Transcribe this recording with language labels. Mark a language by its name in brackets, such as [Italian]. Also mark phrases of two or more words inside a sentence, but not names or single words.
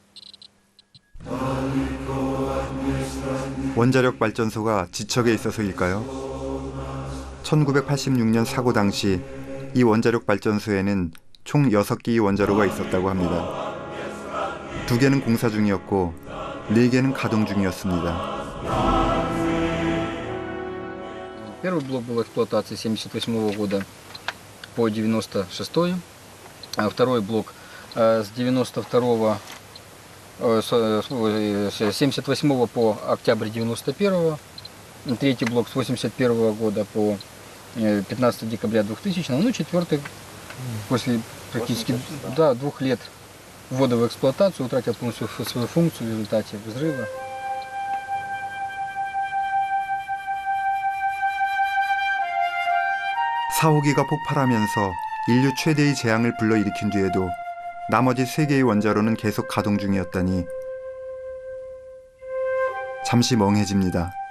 [Korean] 원자력 발전소가 지척에 있어서일까요? 1986년 사고 당시 이 원자력 발전소에는 총 6개의 원자로가 있었다고 합니다. 2개는 공사 중이었고 4개는 가동 중이었습니다. [Russian] Первый блок был в эксплуатации с 1978 года по 1996, а второй блок с 1978 по октябрь 1991, третий блок с 1981 года по 15 декабря 2000, ну четвертый после практически 2 лет ввода в эксплуатацию утратил полностью свою функцию в результате взрыва. [Korean] 사호기가 폭발하면서 인류 최대의 재앙을 불러일으킨 뒤에도 나머지 3개의 원자로는 계속 가동 중이었다니 잠시 멍해집니다.